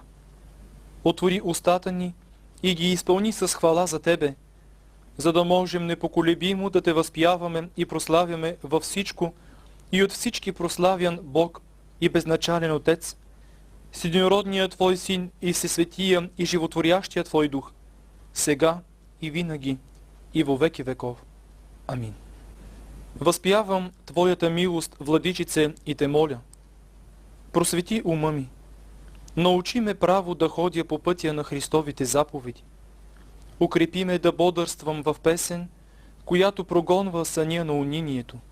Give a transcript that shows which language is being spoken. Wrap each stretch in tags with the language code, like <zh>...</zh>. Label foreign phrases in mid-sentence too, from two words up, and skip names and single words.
<bg>Отвори устата ни и ги изпълни с хвала за Тебе, за да можем непоколебимо да Те възпяваме и прославяме във всичко и от всички прославян Бог и безначален Отец, с единородния Твой Син и всесветия и животворящия Твой Дух, сега и винаги и во веки веков. Амин. Възпявам Твоята милост, Владичице, и Те моля. Просвети ума ми. Научи ме право да ходя по пътя на Христовите заповеди. Укрепи ме да бодърствам в песен, която прогонва съня на унинието.</bg>